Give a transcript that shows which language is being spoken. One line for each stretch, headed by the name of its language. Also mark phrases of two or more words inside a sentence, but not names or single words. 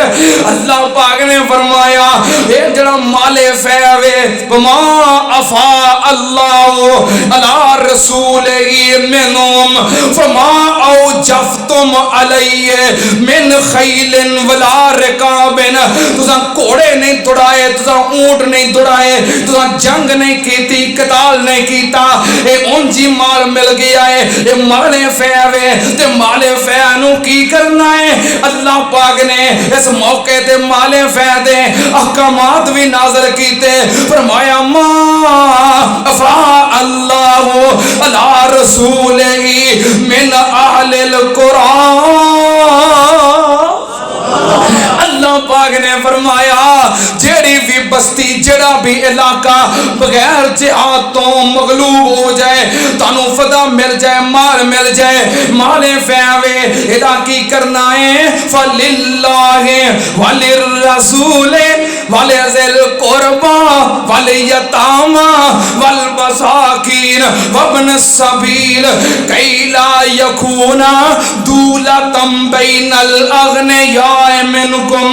Punjabi: اللہ پاک نے فرمایا اے جڑا مال فے وے
Arabic: وما افاء اللہ علی رسولہ منہم فما اوجفتم علیہ من خیل ولا رکاب.
Punjabi: تساں گھوڑے نہیں دوڑائے, تساں اونٹ نہیں دوڑائے, تساں جنگ نہیں کیتی, قتال نہیں کیتا. اے ان جی مال مل گیا ہے، یہ مالِ فے ہے، تے مالِ فے نوں کی کرنا ہے. اللہ پاک نے اس موقعے تے مالِ فے دے احکامات بھی نازل کیتے.
Arabic: فرمایا ما أفاء الله على رسوله من أهل القرى.
Punjabi: اللہ پاک نے فرمایا جیہڑی بھی بستی جیہڑا بھی علاقہ بغیر جہاد توں مغلوب ہو جائے، تانوں فدا مل جائے، مال مل جائے، مالِ فے وے، ایدا کی کرنا ہے
Arabic: فلله وللرسول ولذي القربى واليتامى والمساكين وابن السبيل كي لا يكون دولة بين الأغنياء منكم.